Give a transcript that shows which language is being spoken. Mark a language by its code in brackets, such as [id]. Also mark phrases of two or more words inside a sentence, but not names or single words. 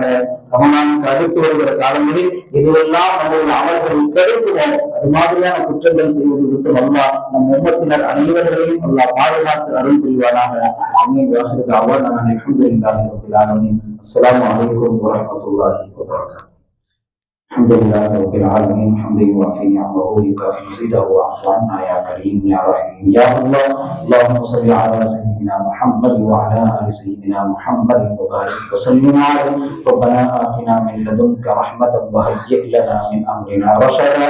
[ta] ரமலானுக்கு அடுத்து வருகிற காலங்களில் எதுவெல்லாம் நம்முடைய அமல்களை கெடுக்குமோ அது மாதிரியான குற்றங்கள் செய்வதை விட்டு அல்லாஹ் நம் உம்மத்தினர் அனைவர்களையும் அல்லாஹ் பாதுகாத்து அருள் புரிவானாக. ஆமீன். [ar] وآخر دعوانا الحمد لله رب العالمين. السلام عليكم ورحمة الله وبركاته. الحمد لله رب العالمين حمدا يوافي نعمه ويكافئ مزيده واعف عنا يا كريم يا رحيم يا الله. اللهم صل على سيدنا محمد وعلى ال سيدنا محمد وبارك وسلم عليه. ربنا آتنا من لدنك رحمة وهيئ لنا من أمرنا رشدا.